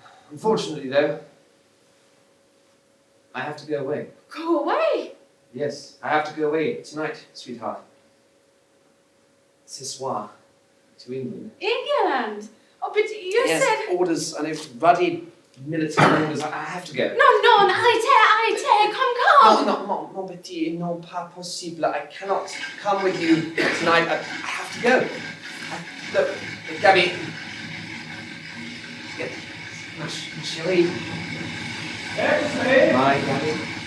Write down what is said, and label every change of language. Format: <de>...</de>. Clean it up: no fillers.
<en>Unfortunately, though, I have to go away. Go away! Yes, I have to go away tonight, sweetheart.</en> <fr>Ce soir.</fr> <en>To England. England! Oh, but you Yes, said... orders, I know, bloody military orders. I have to go.</en> <fr>Non, arrêtez,</fr> <en>come. No,</en> <fr>mon petit, non pas possible.</fr> <en>I cannot come with you tonight. I have to go. Look, Gabby. Get,</en> <fr>ma chérie.</fr> <en>My Gabby.</en>